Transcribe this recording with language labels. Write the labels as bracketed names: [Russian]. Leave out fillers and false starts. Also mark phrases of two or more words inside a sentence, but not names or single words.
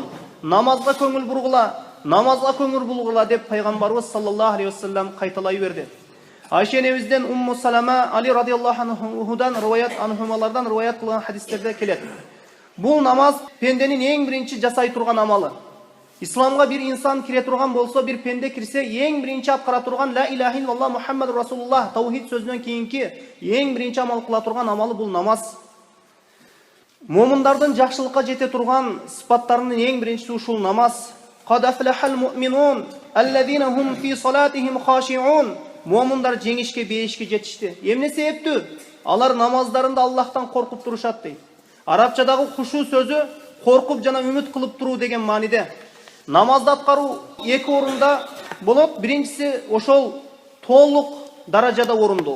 [Kyrgyz] Намазга көңүл бургула, намазга көңүл бургула деп Пайгамбарыбыз [Arabic] صلى الله عليه وسلم [Kyrgyz] кайталай берди. Айша энебизден Умму Салама Али [Arabic] رضي الله عنه [Kyrgyz] анхумалардан риwayat кылган хадистерде келет. Бул намаз пенденин эң биринчи жасай турган амалы. Исламга бир инсан кире турган болсо, бир пенде кирсе, эң биринчи аткара турган [Arabic] لا إله إلا الله محمد رسول الله [Kyrgyz] таухид сөзүнөн кийинки эң биринчи амал кыла турган амалы бул намаз. Момундардын жакшылыкка жете турган сыпаттарынын эң биринчиси ушул намаз. [Arabic] قد أفلح المؤمنون الذين هم في صلاتهم خاشعون. [Kyrgyz] Момундар жеңишке, бейишке жетишти. Эмне себептүү? Алар намаздарында Аллахтан коркуп турушат дейт. Арабчадагы хушу сөзү коркуп жана үмүт кылып туруу деген мааниде. Намазды аткаруу эки орунда болот. Биринчиси ошол толук даражада орундоо.